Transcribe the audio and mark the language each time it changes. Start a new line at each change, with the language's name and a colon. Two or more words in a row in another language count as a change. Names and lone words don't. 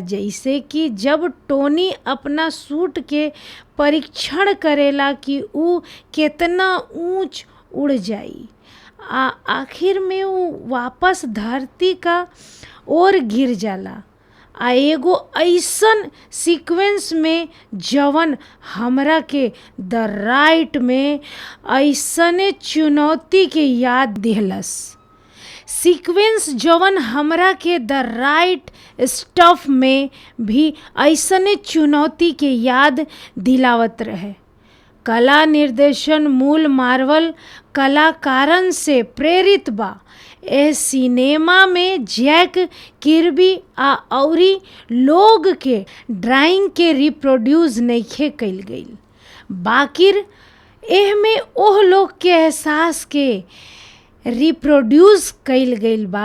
Bhojpuri: जैसे कि जब टोनी अपना सूट के परीक्षण करेला कि ऊ केतना ऊंच उड़ जाई आ आखिर में ऊ वापस धरती का ओर गिर जाला। आ एगो ऐसन सीक्वेंस में जवन हमरा के द राइट में ऐसने चुनौती के याद दिहलस। सीक्वेंस जवन हमरा के द राइट स्टफ में भी ऐसने चुनौती के याद दिलावत रहे। कला निर्देशन मूल मार्वल कलाकारन से प्रेरित बा। ए सिनेमा में जैक किर्बी आ अउरी लोग के ड्राइंग के रिप्रोड्यूस नइखे कईल गईल, बाकिर एह में ओह लोग के एहसास के रिप्रोड्यूस कईल गईल बा।